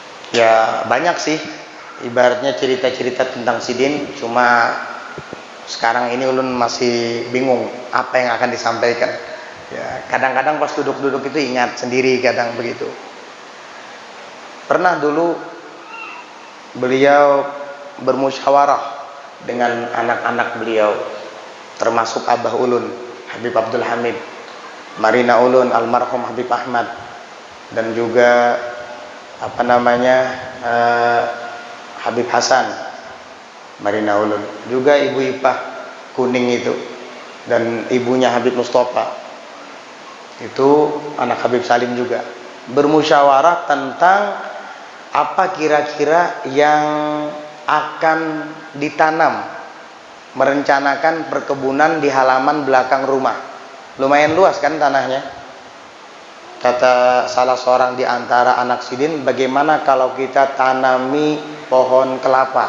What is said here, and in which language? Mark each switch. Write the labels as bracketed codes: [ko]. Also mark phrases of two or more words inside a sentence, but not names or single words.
[id] Ya banyak sih, ibaratnya cerita-cerita tentang Sidin, cuma sekarang ini ulun masih bingung apa yang akan disampaikan. Ya, kadang-kadang pas duduk-duduk itu ingat sendiri, kadang begitu. Pernah dulu beliau bermusyawarah dengan anak-anak beliau, termasuk Abah Ulun, Habib Abdul Hamid, Marina Ulun, almarhum Habib Ahmad, dan juga Habib Hasan, Marina Ulun, juga Ibu Ipah Kuning itu, dan ibunya Habib Mustafa, itu anak Habib Salim juga, bermusyawarah tentang apa kira-kira yang akan ditanam, merencanakan perkebunan di halaman belakang rumah. Lumayan luas kan tanahnya. Kata salah seorang di antara anak Sidin, bagaimana kalau kita tanami pohon kelapa?